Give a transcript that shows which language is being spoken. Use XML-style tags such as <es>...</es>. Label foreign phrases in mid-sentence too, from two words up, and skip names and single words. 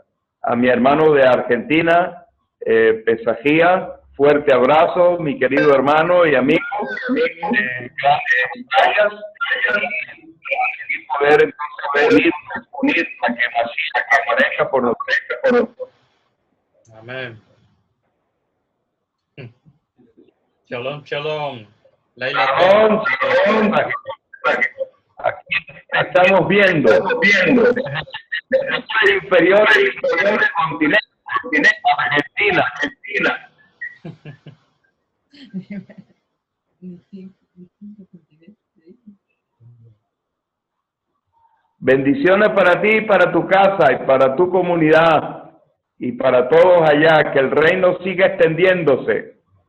<es>A mi hermano de Argentina, Pesajía, fuerte abrazo, mi querido hermano y amigo. Gracias. Y poder entonces unir a que Mashiach aparezca por nosotros. Amén.</es> <he>שלום, שלום. Laila. שלום, שלום.</he> <es>Aquí estamos viendo. Inferior del continente, Argentina. Bendiciones para ti, para tu casa y para tu comunidad y para todos allá, que el reino siga extendiéndose.</es>